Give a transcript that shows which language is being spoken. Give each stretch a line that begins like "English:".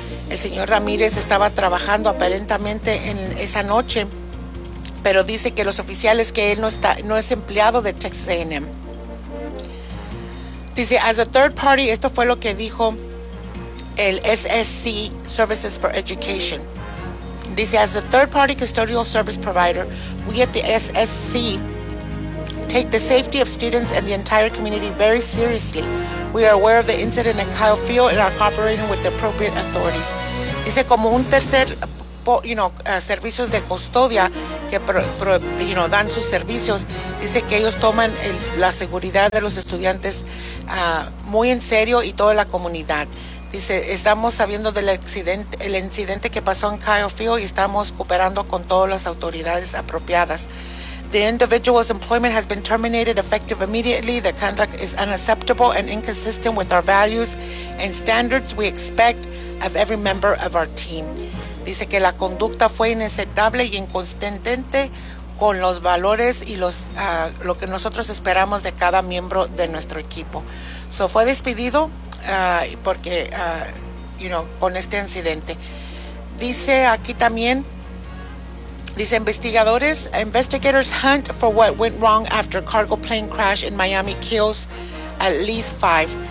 Spanish: El señor Ramírez estaba trabajando aparentemente en esa noche, pero dice que los oficiales que él no es empleado de Texas A&M. Dice,
English: as a third party,
Spanish: esto fue lo que dijo el SSC Services for Education.
English: Dice, as a third party custodial service provider, we at the SSC take the safety of students and the entire community very seriously. We are aware of the incident at Kyle Field and are cooperating with the appropriate authorities.
Spanish: Dice, como un tercer, servicios de custodia que dan sus servicios, dice que ellos toman la seguridad de los estudiantes muy en serio y toda la comunidad. Dice, estamos sabiendo del accidente, el incidente que pasó en Kyle Field, y estamos cooperando con todas las autoridades apropiadas.
English: The individual's employment has been terminated effective immediately. The conduct is unacceptable and inconsistent with our values and standards we expect of every member of our team.
Spanish: Dice que la conducta fue inaceptable y inconsistente con los valores y lo que nosotros esperamos de cada miembro de nuestro equipo. So fue despedido porque con este incidente. Dice aquí también, dice,
English: investigators hunt for what went wrong after cargo plane crash in Miami kills at least 5.